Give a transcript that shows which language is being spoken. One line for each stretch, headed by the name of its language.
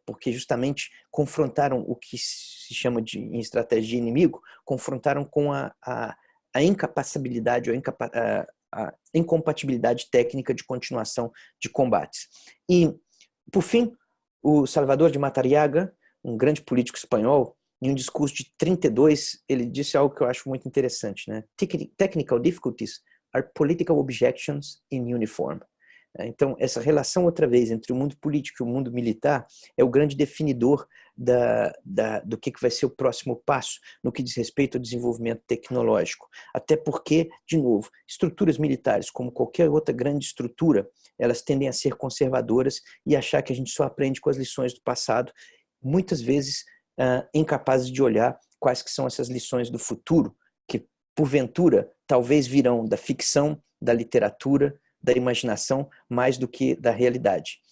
Portuguese: Porque justamente confrontaram o que se chama em estratégia de inimigo, confrontaram com a incapacidade ou a incompatibilidade técnica de continuação de combates. E, por fim, o Salvador de Madariaga, um grande político espanhol, em um discurso de 32, ele disse algo que eu acho muito interessante, né?
English: Technical difficulties are political objections in uniform.
Portuguese: Então, essa relação, outra vez, entre o mundo político e o mundo militar é o grande definidor do que vai ser o próximo passo no que diz respeito ao desenvolvimento tecnológico. Até porque, de novo, estruturas militares, como qualquer outra grande estrutura, elas tendem a ser conservadoras e achar que a gente só aprende com as lições do passado, muitas vezes incapazes de olhar quais que são essas lições do futuro, que, porventura, talvez virão da ficção, da literatura, da imaginação, mais do que da realidade.